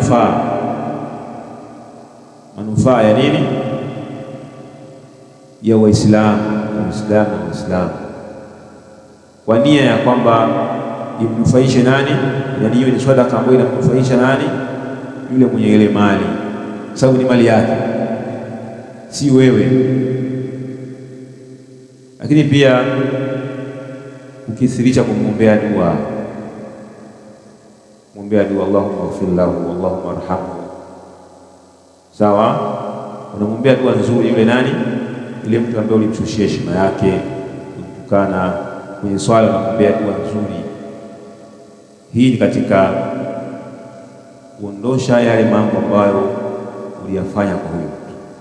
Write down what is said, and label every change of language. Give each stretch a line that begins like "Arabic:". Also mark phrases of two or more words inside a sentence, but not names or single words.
Swahili: manufaa ya nini, ya Waislamu kwa nia ya kwamba imnufaishe nani, yaani hiyo ni sadaka ambayo inamnufaisha nani, yule mwenye ile mali, sababu ni mali yake, si wewe. Lakini pia ukithirisha kumwombea dua,
Arabic: اللهم اغفر له، اللهم ارحمه,
Swahili: sawa, unamwombea dua nzuri yule nani, ile mtu ambaye ulimshushia heshima yake, kumtukana kwenye swala, unamwombea dua nzuri. Hii ni katika kuondosha yale mambo ambayo uliyafanya kwa huyo mtu.